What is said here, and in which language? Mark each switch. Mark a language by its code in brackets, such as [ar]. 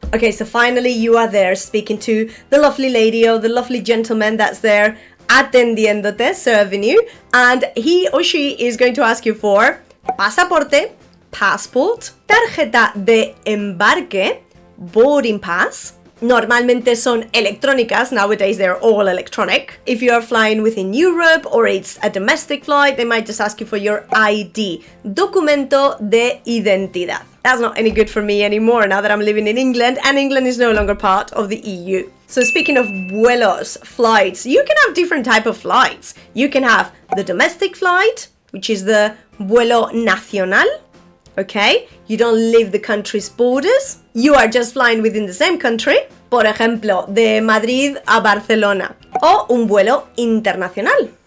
[en] Okay, so finally you are there speaking to the lovely lady or the lovely gentleman that's there atendiéndote, serving you, and he or she is going to ask you for pasaporte, passport, tarjeta de embarque, boarding pass, [es] Normalmente son electrónicas. [en] Nowadays they're all electronic. If you are flying within Europe or it's a domestic flight, they might just ask you for your ID, documento de identidad. That's not any good for me anymore now that I'm living in England, and England is no longer part of the EU. So speaking of vuelos, flights, you can have different type of flights. You can have the domestic flight, which is the vuelo nacional. Okay, you don't leave the country's borders. You are just flying within the same country. [es] Por ejemplo, de Madrid a Barcelona. O un vuelo internacional.